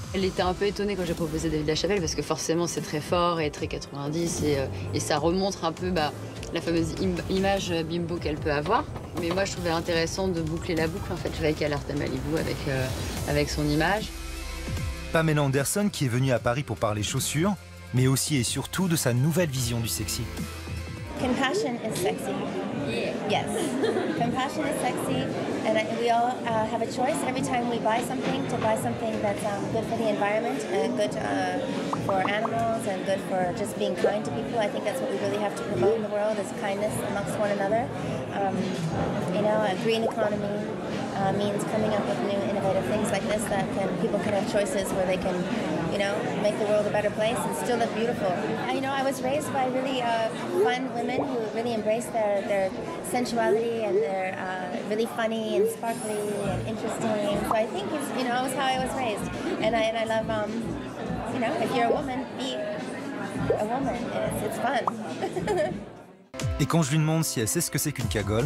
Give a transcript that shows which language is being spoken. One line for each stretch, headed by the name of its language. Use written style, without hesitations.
French: Elle était un peu étonnée quand j'ai proposé David Lachapelle parce que forcément c'est très fort et très 90 et ça remontre un peu la fameuse image bimbo qu'elle peut avoir. Mais moi je trouvais intéressant de boucler la boucle en fait avec Alerte à Malibu avec son image. Pamela Anderson qui est venue à Paris pour parler chaussures, mais aussi et surtout de sa nouvelle vision du sexy.
English: Compassion is sexy. Yes. Compassion is sexy, and we all have a choice every time we buy something to buy something that's good for the environment and good for animals and good for just being kind to people. I think that's what we really have to promote in the world is kindness amongst one another. You know, a green economy means coming up with new innovative things like this that people can have choices where they can, you know, make the world a better place and still look beautiful. You know, I was raised by really fun women who really embrace their sensuality and they're really funny and sparkly and interesting. So I think it's, you know, it's how I was raised. And I love, you know, if you're a woman, be a woman. It's fun.
French: Et quand je lui demande si elle sait ce que c'est qu'une cagole,